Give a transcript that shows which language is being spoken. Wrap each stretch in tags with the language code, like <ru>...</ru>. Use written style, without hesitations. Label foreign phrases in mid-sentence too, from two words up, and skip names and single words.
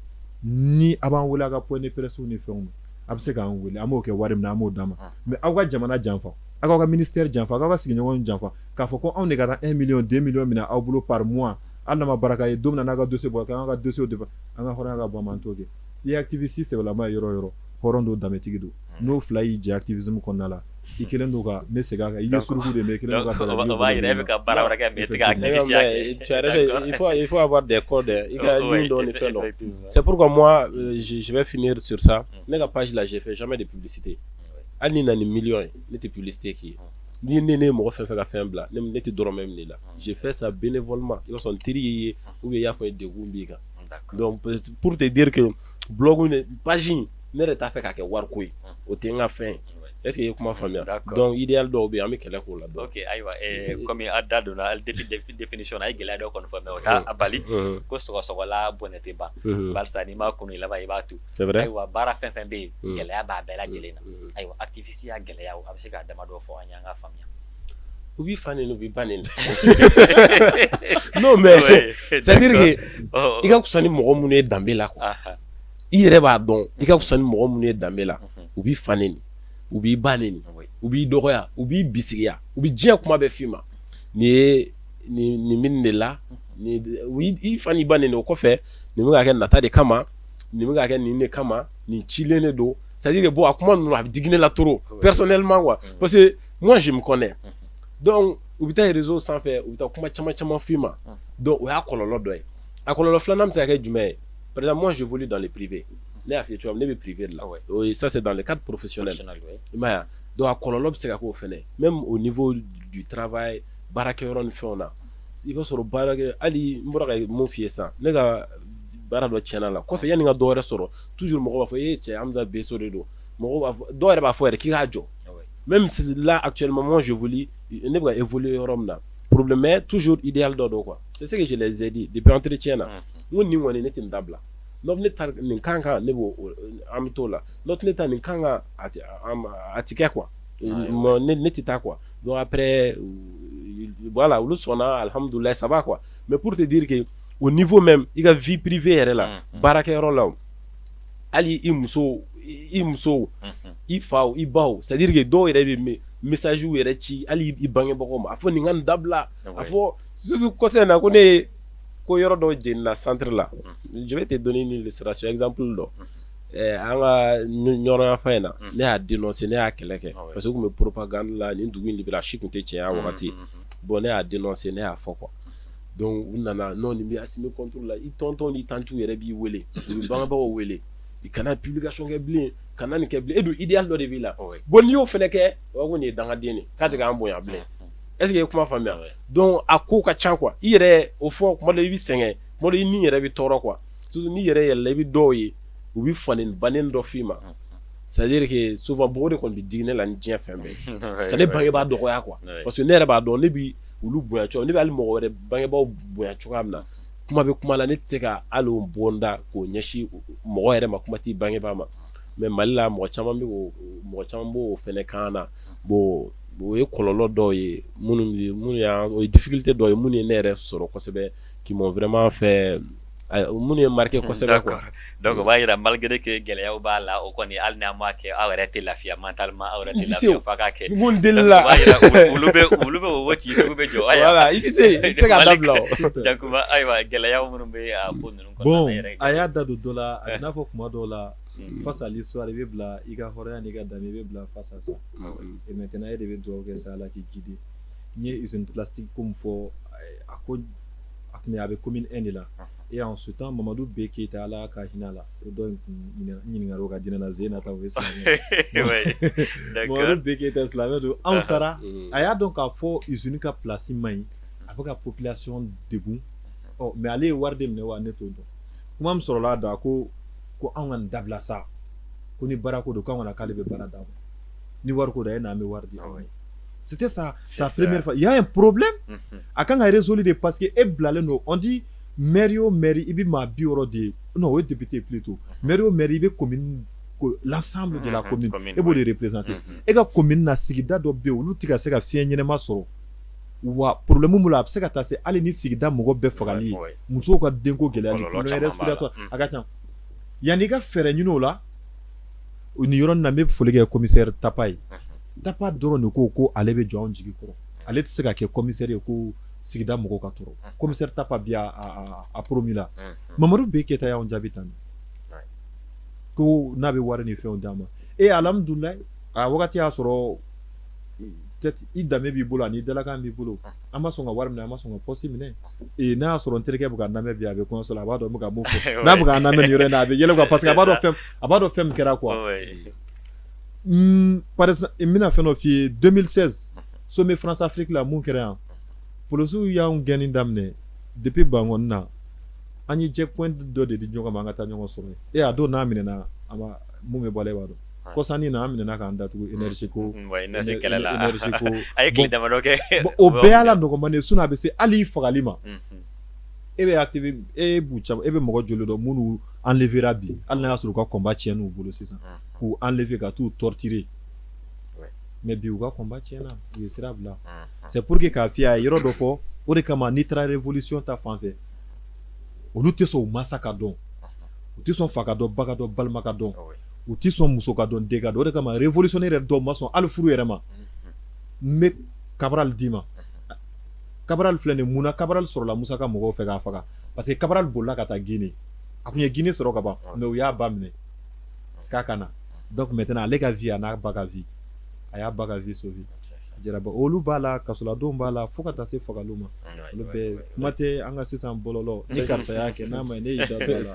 <bm>ni a b'an wele a ka</bm> <fr>point de presse</fr> <bm>ni fɛnw a bɛ se k'an wele an b'o kɛ wari min na an b'o d'a ma mais aw ka jamana janfa aw k'aw ka ministère janfa aw ka sigiɲɔgɔnw janfa k'a fɔ ko anw de ka taa 1 million 2 millions minɛ aw bolo</bm> <fr>par mois</fr> <bm>hali n'a ma baraka ye don min na n'a ka dossier bɔ k'an ka dossier de an ka hɔrɔnya ka bɔ an t'o kɛ i ye activiste sɛbɛlama ye yɔrɔ o yɔrɔ hɔrɔn don danbetigi don n'o fila y'i jɛ activisme kɔnɔna la i kelen don ka ne segin a kan i ye suruku de mais i kelen don ka sara o b'a yira e bɛ ka baara wɛrɛ kɛ mais i tɛ ka activiste</bm> <fr>il faut avoir des codes</fr> <bm>i ka ɲin dɔn ni fɛn dɔn</bm> <fr>c'est pourquoi moi je vais finir sur ça</fr> <bm>ne ka page là</bm> <fr>j'ai fait jamais de publicité</fr> <bm>hali ni na ni million ye ne tɛ publicité k'i ye ni ne ye mɔgɔ fɛn fɛn ka fɛn bila ne tɛ dɔrɔmɛ min de la</bm> <fr>j'ai fait ça bénévolement</fr> <bm>i b'a sɔrɔ n teri y'i ye</bm> <fr>ou bien</fr> <bm>i y'a fɔ ye degun b'i kan</bm> <fr>donc pour te dire que</fr> <bm>blog page in ne yɛrɛ t'a fɛ k'a kɛ wariko ye o tɛ n ka fɛn ye</bm> <fr>est-ce que</fr> <bm>i ye kuma faamuya</bm> <fr>donc idéal</fr> <bm>dɔw bɛ yen an bɛ kɛlɛ k'o la dɔn ok ayiwa comme a da donna définition na a ye gɛlɛya dɔ kɔni fɔ mais o t'a bali ko sɔgɔsɔgɔla bɔnɛ tɛ ban barisa n'i ma kunu i laban i b'a tu</bm> <fr>c'est vrai</fr> <bm>ayiwa baara fɛn fɛn bɛ yen gɛlɛya b'a bɛɛ lajɛlen na ayiwa activiste y'a gɛlɛya a bɛ se k'a dama dɔ fɔ an ye an ka faamuya u b'i fa nin u b'i ba nin</bm> <fr>non mais c'est à dire que</fr> <bm>i ka fisa ni mɔgɔ minnu ye danbe la quoi i yɛrɛ b'a dɔn i ka fisa ni mɔgɔ minnu ye danbe la u b'i fa nin u b'i ba nin u b'i dɔgɔya u b'i bisigiya u b'i diɲɛ kuma bɛɛ f'i ma nin ye nin min de la i fa n'i ba nin o kɔfɛ nin bɛ ka kɛ nata de kama nin bɛ ka kɛ nin de kama nin cilen de don</bm> <fr>c'est à dire que bon</fr> <bm>a kuma ninnu a bɛ digi ne la</bm> <fr>trop personnellement quoi parce que moi je me connais donc</fr> <bm>u bɛ taa réseau sanfɛ u bɛ taa kuma caman f'i ma donc o y'a kɔlɔlɔ dɔ ye a kɔlɔlɔ filanan bɛ se ka kɛ jumɛn ye par</bm> <fr>exemple moi j'évolue dans le privé</fr> <bm>ne y'a f'i ye cogo min ne bɛ privé de la</bm> <fr>ça c'est dans le cadre professionnel</fr> <bm>i m'a ye wa donc a kɔlɔlɔ bɛ se ka k'o fɛnɛ</bm> <fr>même au niveau du travail</fr> <bm>baarakɛyɔrɔ ni fɛnw na i b'a sɔrɔ baarakɛ hali n bɔra ka mun f'i ye sisan ne ka baara dɔ tiɲɛna la kɔfɛ yanni ka dɔ wɛrɛ sɔrɔ toujours mɔgɔ b'a fɔ cɛ Hamza Beso de don mɔgɔ b'a fɔ dɔw yɛrɛ b'a fɔ yɛrɛ k'i k'a jɔ</bm> <fr>même si là actuellement moi je voulais</fr> <bm>ne bɛ ka évoluer yɔrɔ min na</bm> <fr>problème mais toujours idéal</fr> <bm>dɔ don</bm> <fr>quoi c'est ce que je les ai dit depuis entretien</fr> <bm>na n ko nin kɔni ne tɛ nin dabila n'o ne ta nin kan kan ne b'o an bɛ t'o la n'o ne ta nin kan kan a ti kɛ quoi ne tɛ taa</bm> <fr>quoi donc après voilà</fr> <bm>olu sɔnna alhamdoulillah</bm> <fr>ça va quoi mais pour te dire que au niveau même</fr> <bm>i ka</bm> <fr>vie privée</fr> <bm>yɛrɛ la baarakɛyɔrɔ la hali i muso i faw i baw</bm> <fr>c'est à dire que</fr> <bm>dɔw yɛrɛ bɛ message yɛrɛ ci hali i bangebagaw ma a fɔ nin ka nin dabila a fɔ surtout kɔsɛ in na ko ne ye ko yɔrɔ dɔ jenina centre la</bm> <fr>je vais te donner une illustration exemple</fr> <bm>dɔ an ka ɲɔgɔnya fan in na ne y'a dénoncer ne y'a kɛlɛ kɛ parce que u tun bɛ propagande la nin dugu in de bɛ la si tun tɛ tiɲɛ a wagati bon ne y'a dénoncer ne y'a fɔ</bm> <fr>quoi donc</fr> <bm>u nana non nin bɛ</bm> <fr>assumer contrôle</fr> <bm>la i tonton ni tantu yɛrɛ b'i wele u bɛ bangebagaw wele i kana publication kɛ bilen kana nin kɛ bilen e dun idéal dɔ de b'i la bon n'i y'o fɛnɛ kɛ o b'a fɔ nin ye dangaden de k'a tɛ k'an bonya bilen</bm> <fr>est-ce que</fr> <bm>i ye kuma faamuya donc a ko ka ca quoi i yɛrɛ o fɔ kuma dɔ i bɛ sɛgɛn kuma dɔ i ni yɛrɛ bɛ tɔɔrɔ</bm> <fr>quoi surtout</fr> <bm>n'i yɛrɛ yɛlɛla i bɛ dɔw ye u bɛ fanin bannen dɔ f'i ma</bm> <fr>c'est à dire que souvent</fr> <bm>mɔgɔw de kɔni bɛ digi ne la ni diɲɛ fɛn bɛɛ ka ne bangebaa dɔgɔya</bm> <fr>quoi parce que</fr> <bm>ne yɛrɛ b'a dɔn ne bɛ olu bonya cogo ne bɛ hali mɔgɔ wɛrɛ bangebaaw bonya cogoya min na kuma bɛ kuma la ne tɛ se ka hali o bonda k'o ɲɛsin mɔgɔ yɛrɛ ma kuma t'i bangebaa ma mais Mali la mɔgɔ caman b'o fɛnɛ kan na bon o ye kɔlɔlɔ dɔw ye minnu y'an o ye difficulté dɔw ye minnu ye ne yɛrɛ sɔrɔ kosɛbɛ</bm> <fr>qui m'ont vraiment fait</fr> <bm>minnu ye marqué kosɛbɛ quoi donc o b'a yira</bm> <fr>malgré que</fr> <bm>gɛlɛyaw b'a la o kɔni hali n'a ma kɛ aw yɛrɛ tɛ lafiya mentalement aw yɛrɛ tɛ lafiya f'a ka kɛ mun delila olu bɛ o ci sugu bɛ jɔ voilà i tɛ se k'a dabila o jakuma ayiwa gɛlɛyaw minnu bɛ a ko ninnu kɔnɔna bon yɛrɛ a y'a da don dɔ la a bɛ n'a fɔ kuma dɔw la</bm> <fr>face à l'histoire</fr> <bm>i bɛ bila i ka hɔrɔnya n'i ka danbe i bɛ bila</bm> <fr>face à ça et maintenant</fr> <bm>e de bɛ dugawu kɛ sa Ala k'i guider n ye</bm> <fr>usine plastique</fr> <bm>ko min fɔ a ko a tun bɛ a bɛ commune 1 de la</bm> <fr>et en ce temps</fr> <bm>Mamadou B Keita Ala ka hinɛ la o dɔ in ɲininkali o ka di ne na Zeyina ta o ye silamɛ Mamadou B Keita silamɛ don anw taara a y'a dɔn k'a fɔ usine ka place man ɲi a bɛ ka population degun mais ale ye wari de minɛ wa ne t'o dɔn kuma min sɔrɔla a da ko anw ka nin dabila sa ko ni baara ko don k'anw kana k'ale bɛ baara d'a ma ni wari ko don e n'an bɛ wari di aw ma</bm> <fr>c'était sa première fois il y a un problème</fr> <bm>a kan ka résoudre de parce que e bilalen don</bm> <fr>on dit maire</fr> <bm>o maire i bɛ maa 60 de non o ye</bm> <fr>député plutôt maire</fr> <bm>o maire i bɛ</bm> <fr>commune l'ensemble de la commune</fr> <bm>e b'o de représenter e ka commune na sigida dɔ bɛ yen olu tɛ ka se ka fiɲɛ ɲɛnɛma sɔrɔ wa problème mun b'o la a bɛ se ka taa se hali ni sigida mɔgɔ bɛɛ fagali ye musow ka denko gɛlɛyali</bm> <fr>problème respiratoire</fr> <bm>a ka ca yanni i ka fɛɛrɛ ɲini o la nin yɔrɔ in na n bɛ foli kɛ commissaire Tapa ye Tapa dɔrɔn de ko ale bɛ jɔ anw jigi kɔrɔ ale tɛ se ka kɛ commissaire ye ko sigida mɔgɔw ka tɔɔrɔ commissaire Tapa bi a promis la Mamadou B Keita y'anw jaabi tan ko n'a bɛ wari ni fɛnw d'a ma et alhamdulilayi a wagati y'a sɔrɔ peut-être i danbe b'i bolo ani dalakan b'i bolo an ma sɔn ka wari minɛ an ma sɔn ka poste minɛ et n'a y'a sɔrɔ n terikɛ bɛ ka namɛ bi a bɛ kɔɲɔso la a b'a dɔn n bɛ ka mun fɔ n'a bɛ ka namɛ nin yɔrɔ in na a bɛ yɛlɛ quoi parce que a b'a dɔn fɛn min kɛra quoi</bm> <fr>par exemple</fr> <bm>n bɛna fɛn dɔ f'i ye 2016 sommet France Afrique la mun kɛra yan polisiw y'anw gɛnni daminɛ depuis Bangɔni na an ye checkpoint dɔ de di ɲɔgɔn ma an ka taa ɲɔgɔn sɔrɔ yen a don n'a minɛna mun bɛ bɔ ale b'a dɔn kɔsani na an minɛna k'an datugu énergie ko a ye tile damadɔ kɛ o bɛɛ y'a la nɔgɔman de sinon a bɛ se hali i fagali ma e bɛ active e b'u caman e bɛ mɔgɔ joli dɔn minnu enlevera bi hali n'a y'a sɔrɔ u ka combat tiɲɛna u bolo sisan k'u enlever ka t'u torturer mais bi u ka combat tiɲɛna u ye sira bila</bm> <fr>c'est pour que</fr> <bm>k'a f'i ye yɔrɔ dɔ fɔ o de kama n'i taara révolution ta fan fɛ olu tɛ sɔn u masa ka dɔn u tɛ sɔn fa ka dɔn ba ka dɔn balima ka dɔn u tɛ sɔn muso ka dɔn den ka dɔn o de kama révolutionnaire yɛrɛ dɔw ma sɔn hali furu yɛrɛ ma n bɛ Cabral d'i ma Cabral filɛ nin mun na Cabral sɔrɔla Musa ka mɔgɔw fɛ k'a faga</bm> <fr>parce que</fr> <bm>Cabral bolila ka taa Guinée a tun ye Guinée sɔrɔ ka ban mais u y'a ba minɛ k'a ka na</bm> <fr>donc maintenant</fr> <bm>ale ka vie a n'a ba ka vie a y'a ba ka vie sauver jaraba olu b'a la kasoladenw b'a la fo ka taa se fagali ma olu bɛɛ kuma tɛ an ka sisan bɔlɔlɔ ni karisa y'a kɛ n'a ma ne y'i da to a la</bm>